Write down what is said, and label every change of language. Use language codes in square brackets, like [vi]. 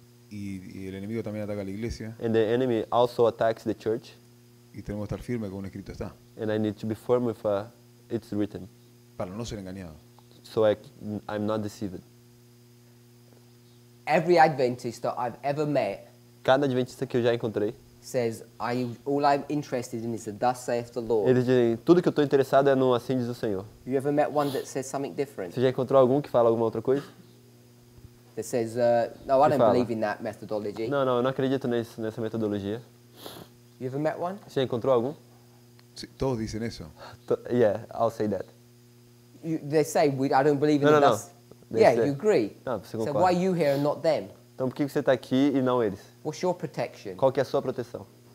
[es] y el enemigo también ataca a la iglesia, [en] and the enemy also attacks the church, [es] y tenemos que estar firmes con un escrito está, [en] and I need to be firm with it's written, [es] para no ser engañado. [en] so I'm not deceived. Every Adventist that I've ever met [pt] Cada adventista que eu já encontrei, [en] says, all I'm interested in is the thus saith the Lord. [pt] eles dizem, tudo que eu estou interessado é no assim diz o Senhor. [en] You ever met one that says something different? [pt] Você já encontrou algum que fala alguma outra coisa? [en] That says, no, I don't believe in that methodology. [pt] Não, eu não acredito nessa metodologia. [en] You ever met one? [pt] Você já encontrou algum? [es] Sí, todos dicen eso. [en] Yeah, I'll say that. They say, I don't believe in the thus. Yeah, you agree. [pt] Não, você concorda. [en] why are you here and not them? [pt] Então por que você está aqui e não eles? [en] What's your protection? [pt] Qual que é a sua proteção?